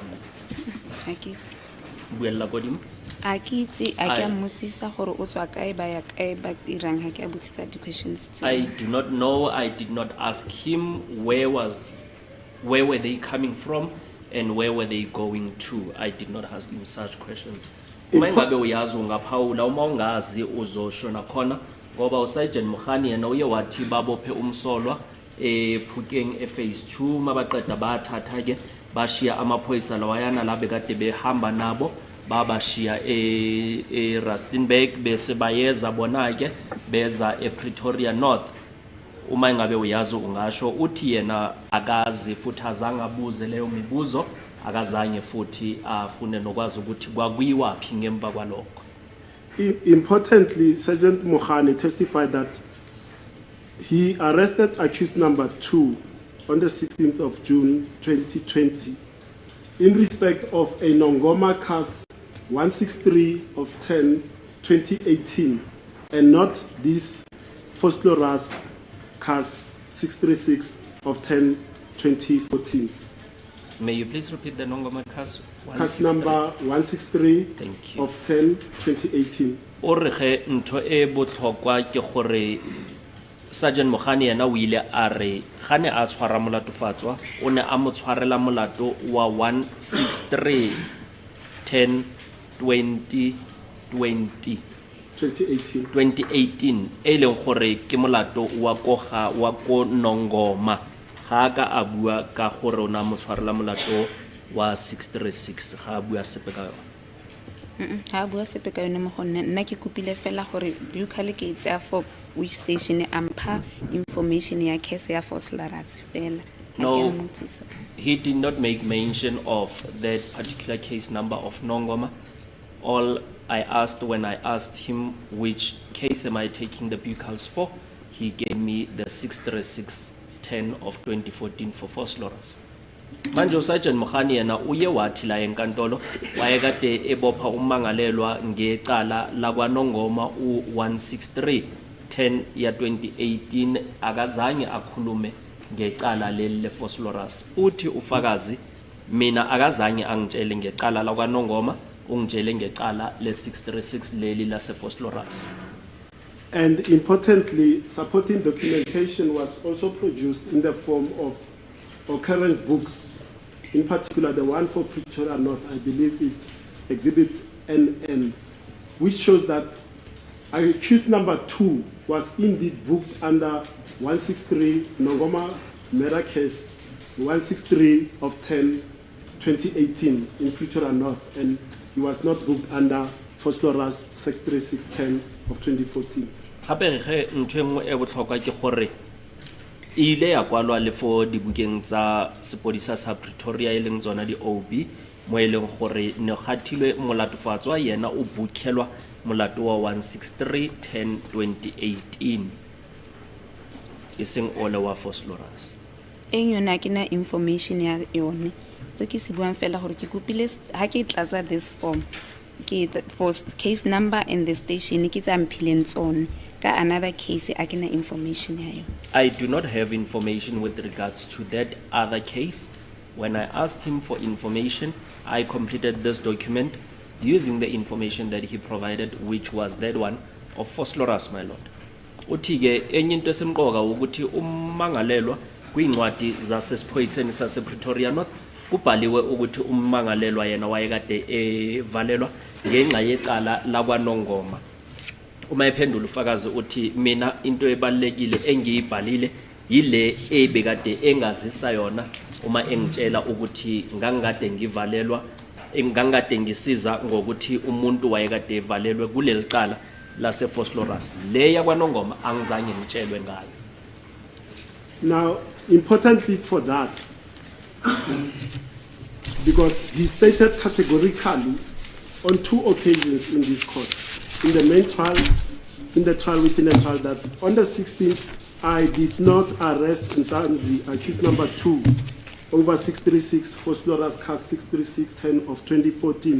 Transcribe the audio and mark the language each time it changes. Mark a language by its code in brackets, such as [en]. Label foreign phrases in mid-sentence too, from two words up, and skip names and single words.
[tn] ga ke itse buella kodimo a ke itse a ke a mmotsisa gore o tswa kae ba ya kae ba dirang ga ke a botsisa di questions tse. [en] I do not know. I did not ask him where were they coming from and where were they going to. I did not ask him such questions. [zu] Uma ngabe uyazi ungaphawula uma ungazi uzosho nakhona ngoba uSergeant Mohane yena uye wathi babophe umsolwa ePhokeng phase 2 mabaqeda bathatha ke bashiya amaphoyisa lawayana la bekade behamba nabo babashiya Rustenburg bese bayeza bona ke beza ePretoria North. Uma ngabe uyazi ungasho uthi yena akazi futhi azange abuze leyo mibuzo akazange futhi afune nokwazi ukuthi kwakuyiwaphi ngemva kwalokho. [en] Importantly, Sergeant Mohane testified that he arrested accused number 2 on the 16th of June 2020 in respect of a Nongoma CAS 163 of 10/2018 and not this Phosphorus CAS 636 of 10/2014. May you please repeat the Nongoma CAS? CAS number 163 Thank you. of 10/2018. [tn] O re ge ntho e botlhokwa ke gore Sergeant Mohane yena o ile a re gane a tshwara molatofatswa o ne a mo tshwarela molato wa 163 10 20 20 2018 e leng gore ke molato wa ko Nongoma ga ka a bua ka gore ona mo tshwarela molato wa 636 ga a bua sepe ka ha bua sepe ka yone mo go nna ke kopile fela gore bukhale ke itse [en] for which station [tn] ampha information ya case ya Phosphorus fela. [en] No, he did not make mention of that particular case number of Nongoma. All I asked when I asked him which case am I taking the bucals for, he gave me the 63610 of 2014 for Phosphorus. [zu] Manje Sergeant Mohane yena uye wathi la enkantolo wayekade ebopha umangalelwa ngecala la kwaNongoma u163 10 ya 2018 akazange akhulume ngecala leli Phosphorus. Uthi ufakazi mina akazange angitshele ngecala la kwaNongoma ungitshele ngecala le636 leli la Phosphorus. [en] And importantly, supporting documentation was also produced in the form of occurrence books, in particular the one for Pretoria North, I believe is Exhibit NN, which shows that accused number 2 was indeed booked under 163 Nongoma murder case 163 of 10/2018 in Pretoria North, and he was not booked under Phosphorus 63610 of 2014. [tn] Gape ge ntwe mo e botlhokwa ke gore ile ya kwalwa le fo dibukeng tsa sepodisa sa Pretoria e leng tsona di OB mo e leng gore ne gathilwe molatofatswa yena o bukhelwa molato wa 163 10 2018 iseng ole wa Phosphorus. Yona ke na information ya yone se ke se buang fela gore ke kopile ha ke tlatsa [en] this form [tn] ke for case number and the station ke tsa mphileng tsone ka [en] another case [tn] a ke na information ya yo. [en] I do not have information with regards to that other case. When I asked him for information, I completed this document using the information that he provided, which was that one of Phosphorus, my lord. [zu] uthi ke enye into esemqoka ukuthi ummangalelwa kwincwadi zasesiphoyiseni sasePretoria North kubhaliwe ukuthi ummangalelwa yena wayekade evalelwa ngenxa yecala lakwaNongoma. Uma ephendula ufakazi uthi mina into ebalekile engiyibhalile yile ebekade engazisa yona uma engitshela ukuthi ngangikade ngivalelwa ngangikade ngisiza ngokuthi umuntu wayekade evalelwe kuleli cala lase Vosloorus. Le yakwaNongoma angizange ngitshelwe ngayo. [en] Now, importantly for that, because he stated categorically on 2 occasions in this court, in the main trial, in the trial within a trial, that on the 16th, I did not arrest Ntanzi, accused number 2, over 636 Vosloorus case 63610 of 2014.